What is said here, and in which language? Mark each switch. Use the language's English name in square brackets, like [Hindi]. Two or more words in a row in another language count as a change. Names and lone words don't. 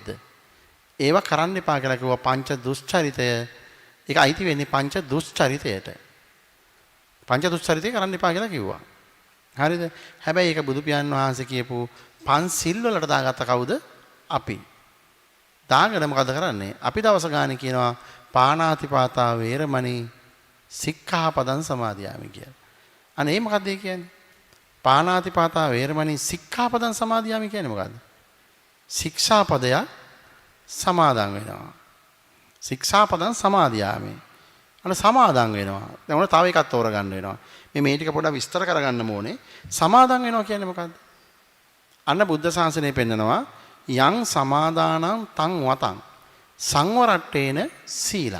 [Sinhala] ඒව කරන්න එපා කියලා කිව්වා පංච දුස්චරිතය. ඒක අයිති වෙන්නේ පංච දුස්චරිතයට. පංච දුස්චරිතය කරන්න එපා කියලා කිව්වා. හරිද? හැබැයි ඒක බුදු පියාණන් වහන්සේ කියපු පන්සිල් වලට දාගත්ත කවුද? අපි. දාගෙන මොකද කරන්නේ? අපි දවස ගානේ කියනවා [Pali] පාණාතිපාතා වේරමණී සික්ඛාපදං සමාදියාමි [Sinhala] කියලා. අනේ ඒ මොකද්ද කියන්නේ? [Pali] පාණාතිපාතා වේරමණී සික්ඛාපදං සමාදියාමි [Sinhala] කියන්නේ මොකද්ද? ශික්ෂාපදය සමාදන් වෙනවා. [Pali] ශික්ෂාපදං සමාදියාමි. [Sinhala] අන්න සමාදන් වෙනවා. දැන් උන තව එකක් තෝරගන්න වෙනවා. මේ ටික පොඩ්ඩක් විස්තර කරගන්න ඕනේ. සමාදන් වෙනවා කියන්නේ මොකද්ද? අන්න බුද්ධ ශාසනය පෙන්නනවා [Pali] යං සමාදානං තං වතං සංවරට්ඨේන සීලං.